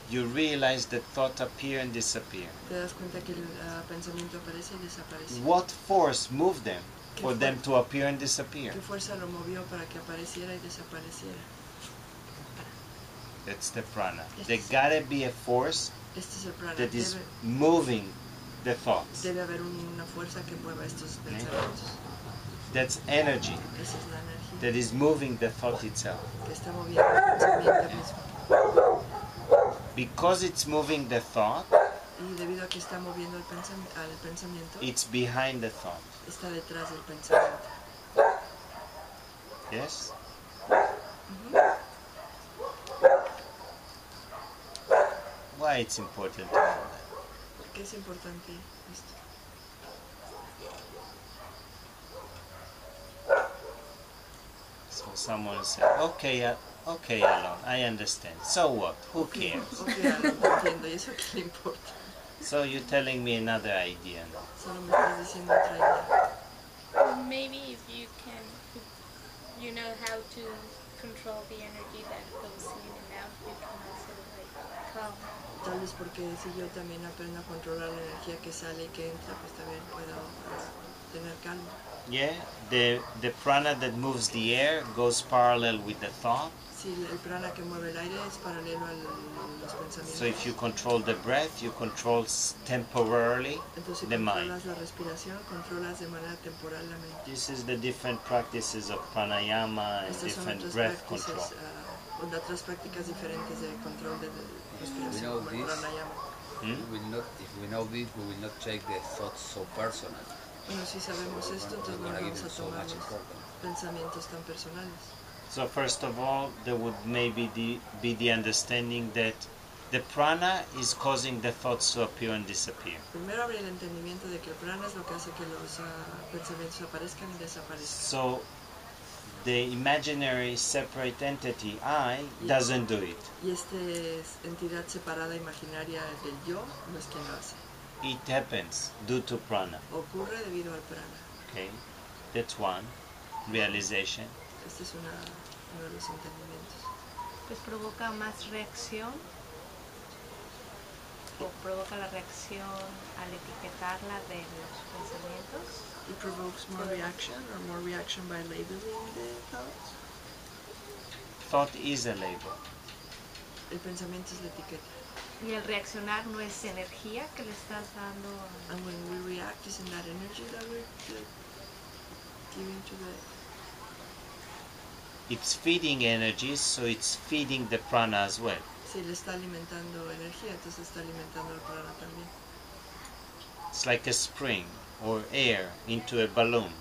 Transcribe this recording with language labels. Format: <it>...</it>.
<en>you realize that thought appear and disappear.</en> <es>te das cuenta que el pensamiento aparece y desaparece.</es> <en>What force moved them for them to appear and disappear?</en> <es>¿Qué fuerza lo movió para que apareciera y desapareciera?</es> <en>That's the prana. There gotta be a force</en> <es>Este es el prana.</es> <en>that is moving the thoughts.</en> <es>Debe haber una fuerza que mueva estos pensamientos.</es> <en>That's energy</en> <es>Esa es la energía</es> <en>that is moving the thought itself.</en> <es>que está moviendo el pensamiento mismo.</es> <en>Because it's moving the thought,</en> <es>Y debido a que está moviendo al pensamiento,</es> <en>it's behind the thought.</en> <es>está detrás del pensamiento.</es> <en>Yes? Why it's important to know that?</en> <es>¿Por qué es importante esto?</es> <en>So someone said, okay, Alon, I understand. So what? Who cares?</en> <es>Ok, lo entiendo. ¿Y eso qué le importa?</es> <en>So you're telling me another idea now.</en> <es>Solo me estás diciendo otra idea.</es> <en>Maybe if you can, if you know how to control the energy that goes in and out, you can also like calm.</en> <es>Tal vez porque si yo también aprendo a controlar la energía que sale y que entra, pues también puedo tener calma.</es> <en>Yeah, the prana that moves the air goes parallel with the thought.</en> <es>Si el prana que mueve el aire es paralelo a los pensamientos.</es> <en>So if you control the breath, you control temporarily</en> <es>Entonces, si</es> <en>the mind.</en> <es>controlas la respiración, controlas de manera temporal la mente.</es> <en>This is the different practices of pranayama and</en> <es>Estas son otras</es> <en>breath control.</en> <es>prácticas, otras prácticas diferentes de control de respiración, como el</es> <en>this.</en> <es>pranayama.</es> <en>If we know this, we will not take the thoughts so personal.</en> <es>Bueno, si sabemos esto, entonces no</es> <en>We're gonna give</en> <es>vamos a</es> <en>them so</en> <es>tomar</es> <en>much</en> <es>los</es> <en>importance.</en> <es>pensamientos tan personales.</es> <en>So first of all, there would maybe be the understanding that the prana is causing the thoughts to appear and disappear.</en> <es>Primero habría el entendimiento de que el prana es lo que hace que los pensamientos aparezcan y desaparezcan.</es> <en>So the imaginary separate entity, I, doesn't do it.</en> <es>Y esta entidad separada imaginaria del yo no es quien lo hace.</es> <en>It happens due to prana.</en> <es>Ocurre debido al prana.</es> <en>Okay, that's one realization.</en> <es>Este es uno de los entendimientos. Pues provoca más reacción o provoca la reacción al etiquetarla de los pensamientos.</es> <en>It provokes more reaction or more reaction by labeling the thoughts. Thought is a label.</en> <es>El pensamiento es la etiqueta. Y el reaccionar no es energía que le estás dando.</es> <en>And when we react, isn't that energy that we're giving to the... It's feeding energy, so it's feeding the prana as well.</en> <es>Si le está alimentando energía, entonces está alimentando el prana también.</es> <en>It's like a spring or air into a balloon.</en>